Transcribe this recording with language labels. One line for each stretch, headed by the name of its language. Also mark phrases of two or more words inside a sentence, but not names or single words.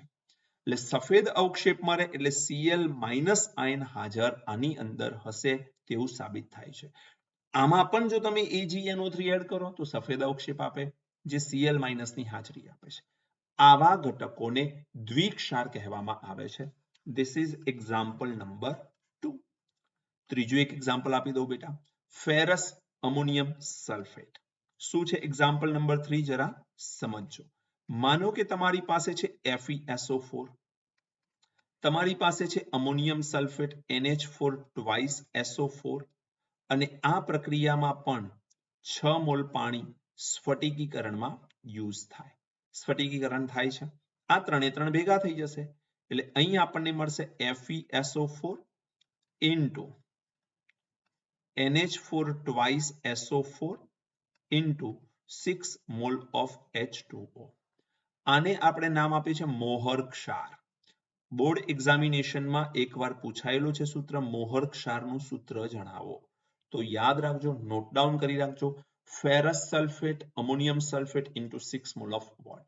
Gujarati: એટલે સફેદ અવક્ષેપ મળે એટલે Cl માઇનસ આયન હાજર આની અંદર હશે તેવું સાબિત થાય છે. આમાં પણ જો તમે AgNO3 એડ કરો તો સફેદ અવક્ષેપ આપે જે Cl માઇનસ ની હાજરી આપે છે. આવા ઘટકોને દ્વિક્ષાર કહેવામાં આવે છે.
English: This is example number 2.
Gujarati: ત્રીજું એક એક્ઝામ્પલ આપી દઉં બેટા.
English: ferrous ammonium sulphate.
Gujarati: શું છે
English: example number 3?
Gujarati: જરા સમજજો. માનો કે તમારી પાસે છે FeSO4, તમારી પાસે છે અમોનિયમ સલ્ફેટ NH4 twice SO4 અને આ પ્રક્રિયામાં પણ 6 મોલ પાણી સ્ફટિકીકરણમાં યુઝ થાય. સ્ફટિકીકરણ થાય છે. આ ત્રણે ત્રણ ભેગા થઈ જશે એટલે અહીં આપણને મળશે FeSO4 into NH4 twice SO4 into 6
English: mole of
Gujarati: H2O. આને આપણે નામ આપ્યું છે મોહર ક્ષાર. બોર્ડ એક્ઝામિનેશનમાં એકવાર પૂછાયેલું છે સૂત્ર, મોહર ક્ષારનું સૂત્ર જણાવો. તો યાદ રાખજો,
English: note down
Gujarati: કરી રાખજો.
English: ferrous sulphate ammonium sulphate
Gujarati: into 6
English: mole of water.